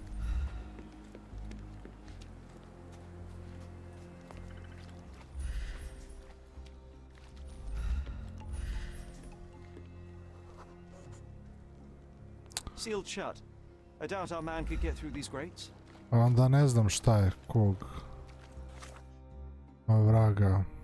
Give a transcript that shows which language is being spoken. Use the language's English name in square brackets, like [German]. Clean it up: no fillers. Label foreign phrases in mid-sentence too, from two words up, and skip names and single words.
[English] Sealed shut. I doubt our man could get through these grates. [Bosnian] Onda ne znam šta je kog. O vraga.